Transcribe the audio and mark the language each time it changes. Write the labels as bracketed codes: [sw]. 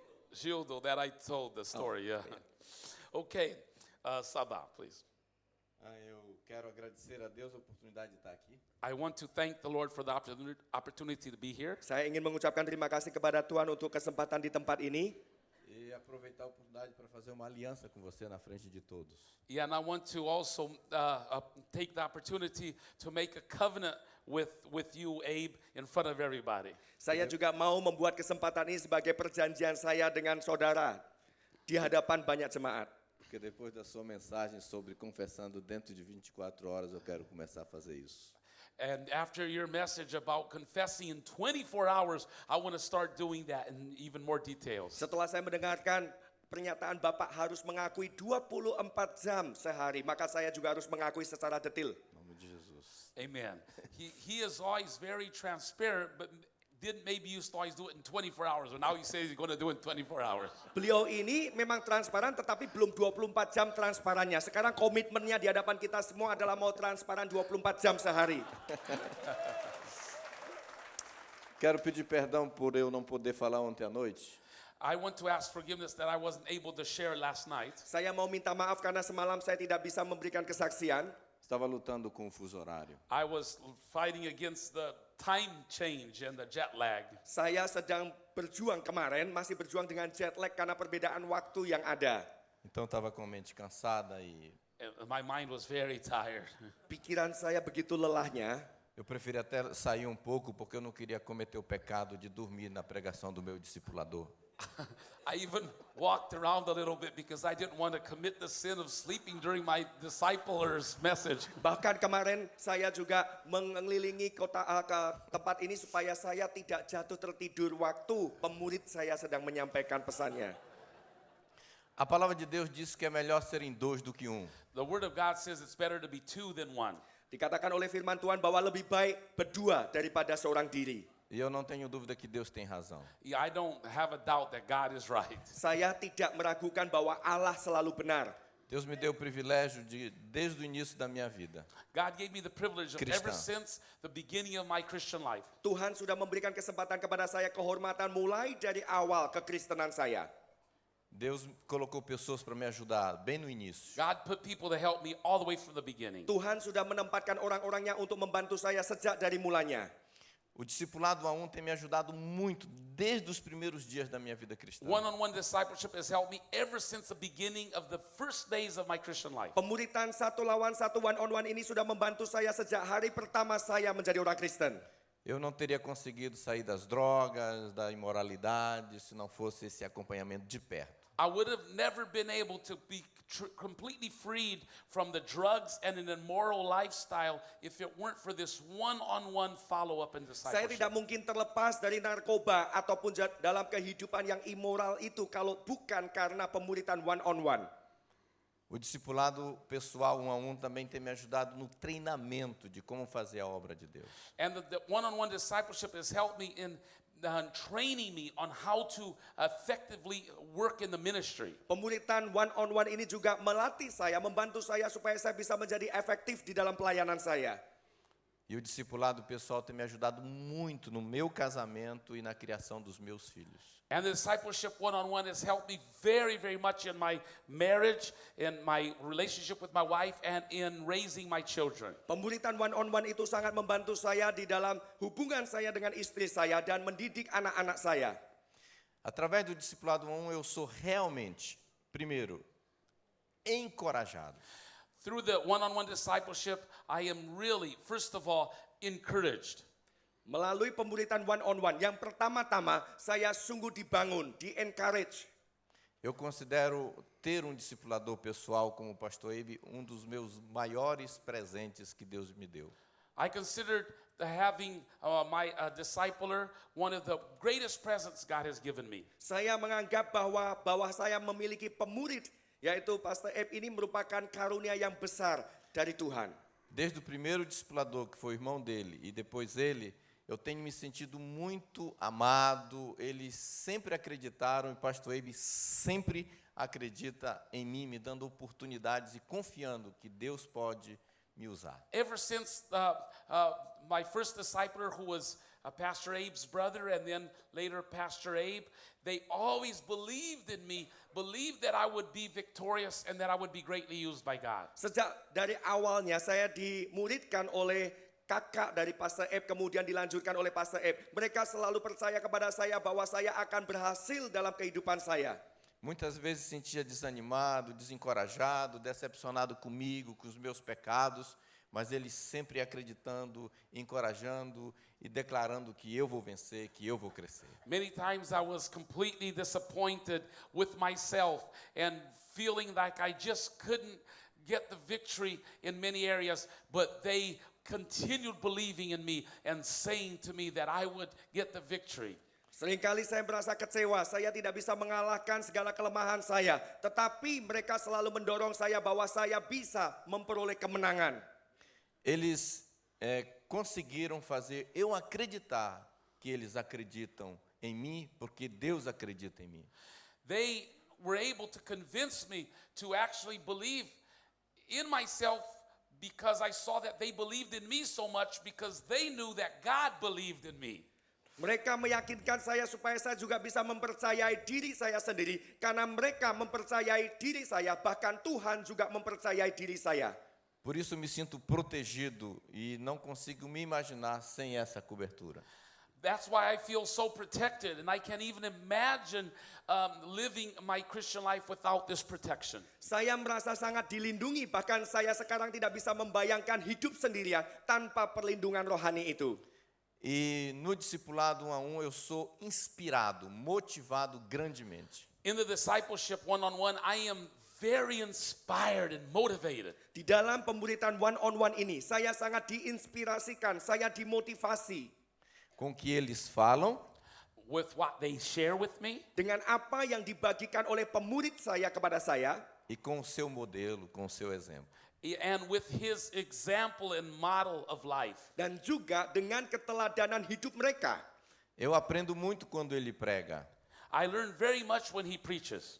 [en] Gildo that I told the story, yeah. Okay, Sabah, please. [pt] Eu quero agradecer a Deus a oportunidade de estar aqui. [en] I want to thank the Lord for the opportunity to be here. [id] Saya ingin mengucapkan terima kasih kepada Tuhan untuk kesempatan di tempat ini. [pt] E aproveitar a oportunidade para fazer uma aliança com você na frente de todos. [en] Yeah, and I want to also take the opportunity to make a covenant with you, Abe, in front of everybody. [id] Saya juga mau membuat kesempatan ini sebagai perjanjian saya dengan saudara di hadapan banyak jemaat. [pt] Porque depois da sua mensagem sobre confessando dentro de 24 horas, eu quero começar a fazer isso. [en] And after your message about confessing in 24 hours, I want to start doing that in even more details. [id] Setelah saya mendengarkan pernyataan Bapak harus mengakui 24 jam sehari, maka saya juga harus mengakui secara detail. [pt] Em nome de Jesus. [en] Amen. He is always very transparent, but maybe used to always do it in 24 hours, but now he says he's going to do it in 24 hours. [id] Beliau ini memang transparan tetapi belum 24 jam transparannya. Sekarang komitmennya di hadapan kita semua adalah mau transparan 24 jam sehari. [pt] Quero pedir perdão por eu não poder falar ontem à noite. [en] I want to ask forgiveness that I wasn't able to share last night. [id] Saya mau minta maaf karena semalam saya tidak bisa memberikan kesaksian. [pt] Estava lutando com o fuso horário. [en] I was fighting against the time change and the jet lag. [id] Saya sedang berjuang kemarin, masih berjuang dengan jet lag karena perbedaan waktu yang ada. [pt] Então estava com a mente cansada e [en] And my mind was very tired. [id] Pikiran saya begitu lelahnya. [pt] eu preferi até sair um pouco porque eu não queria cometer o pecado de dormir na pregação do meu discipulador. [en] I even walked around a little bit because I didn't want to commit the sin of sleeping during my discipler's message. [id] Bahkan kemarin saya juga mengelilingi kota ke tempat ini supaya saya tidak jatuh tertidur waktu pemurid saya sedang menyampaikan pesannya. [pt] A palavra de Deus diz que é melhor serem dois do que um. [en] The Word of God says it's better to be two than one. [id] Dikatakan oleh firman Tuhan bahwa lebih baik berdua daripada seorang diri. [pt] E eu não tenho dúvida que Deus tem razão. [en] Yeah, I don't have a doubt that God is right. [id] Saya tidak meragukan bahwa Allah selalu benar. [pt] Deus me deu o privilégio de, desde o início da minha vida, [en] God gave me the privilege of Krishna. ever since the beginning of my Christian life. [id] Tuhan sudah memberikan kesempatan kepada saya kehormatan mulai dari awal kekristenan saya. [pt] Deus colocou pessoas para me ajudar bem no início. [en] God put people to help me all the way from the beginning. [id] Tuhan sudah menempatkan orang-orangnya untuk membantu saya sejak dari mulanya. [pt] O discipulado a um tem me ajudado muito desde os primeiros dias da minha vida cristã. [en] One-on-one discipleship has helped me ever since the beginning of the first days of my Christian life. [id] Pemuritan satu lawan satu one-on-one ini sudah membantu saya sejak hari pertama saya menjadi orang Kristen. [pt] Eu não teria conseguido sair das drogas, da imoralidade, se não fosse esse acompanhamento de perto. [en] I would have never been able to be completely freed from the drugs and an immoral lifestyle if it weren't for this one-on-one follow-up and [id] Saya [en] discipleship. [id] tidak mungkin terlepas dari narkoba ataupun dalam kehidupan yang immoral itu kalau bukan karena pemuritan one-on-one. [pt] O discipulado pessoal um a um também tem me ajudado no treinamento de como fazer a obra de Deus. [en] And the one-on-one discipleship has helped me in training me on how to effectively work in the ministry. [id] Pemuritan one-on-one ini juga melatih saya, membantu saya supaya saya bisa menjadi efektif di dalam pelayanan saya. [pt] E o discipulado pessoal tem me ajudado muito no meu casamento e na criação dos meus filhos. [en] And the discipleship one-on-one has helped me very, very much in my marriage, in my relationship with my wife, and in raising my children. [id] Pemuritan one-on-one itu sangat membantu saya di dalam hubungan saya dengan istri saya dan mendidik anak-anak saya. [pt] Através do discipulado a um eu sou realmente, primeiro, encorajado. [en] Through the one-on-one discipleship, I am really, first of all, encouraged. [id] Melalui pemuritan one-on-one, yang pertama-tama saya sungguh dibangun, di-encourage. [pt] Eu considero ter um discipulador pessoal como o pastor Abe um dos meus maiores presentes que Deus me deu. [en] I considered having my discipler one of the greatest presents God has given me. [id] Saya menganggap bahwa saya memiliki pemurid, yaitu Pastor Abe ini merupakan karunia yang besar dari Tuhan. [pt] Desde o primeiro discipulador, que foi o irmão dele, e depois ele, eu tenho me sentido muito amado. Eles sempre acreditaram, e pastor Abe sempre acredita em mim, me dando oportunidades e confiando que Deus pode me usar. [en] Ever since my first discipler, who was Pastor Abe's brother, and then later Pastor Abe, they always believed in me, believed that I would be victorious and that I would be greatly used by God. [id] Sejak dari awalnya saya dimuridkan oleh kakak dari Pastor Eb, kemudian dilanjutkan oleh Pastor Eb. Mereka selalu percaya kepada saya bahwa saya akan berhasil dalam kehidupan saya. [pt] Muitas vezes sentia desanimado, desencorajado, decepcionado comigo, com os meus pecados, mas eles sempre acreditando, encorajando e declarando que eu vou vencer, que eu vou crescer. [en] Many times I was completely disappointed with myself and feeling like I just couldn't get the victory in many areas, but they continued believing in me and saying to me that I would get the victory. [id] Seringkali saya merasa kecewa, saya tidak bisa mengalahkan segala kelemahan saya. Tetapi mereka selalu mendorong saya bahwa saya bisa memperoleh kemenangan. [pt] Eles conseguiram fazer eu acreditar que eles acreditam em mim, porque Deus acredita em mim. [en] They were able to convince me to actually believe in myself because I saw that they believed in me so much because they knew that God believed in me. [id] Mereka meyakinkan saya supaya saya juga bisa mempercayai diri saya sendiri. Karena mereka mempercayai diri saya, bahkan Tuhan juga mempercayai diri saya. [pt] Por isso me sinto protegido e não consigo me imaginar sem essa cobertura. [en] That's why I feel so protected, and I can't even imagine living my Christian life without this protection. [id] Saya merasa sangat dilindungi, bahkan saya sekarang tidak bisa membayangkan hidup sendirian tanpa perlindungan rohani itu. [pt] E no discipulado 1 a 1 eu sou inspirado, motivado grandemente. [en] In the discipleship one-on-one, I am very inspired and motivated. [id] Di dalam pemuritan one-on-one ini, saya sangat diinspirasikan, saya dimotivasi. [pt] Com o que eles falam, [en] With what they share with me, [id] Dengan apa yang dibagikan oleh pemurid saya kepada saya, [pt] e com o seu modelo, com o seu exemplo. [en] and with his example and model of life. [id] dan juga dengan keteladanan hidup mereka. [pt] Eu aprendo muito quando ele prega. [en] I learn very much when he preaches.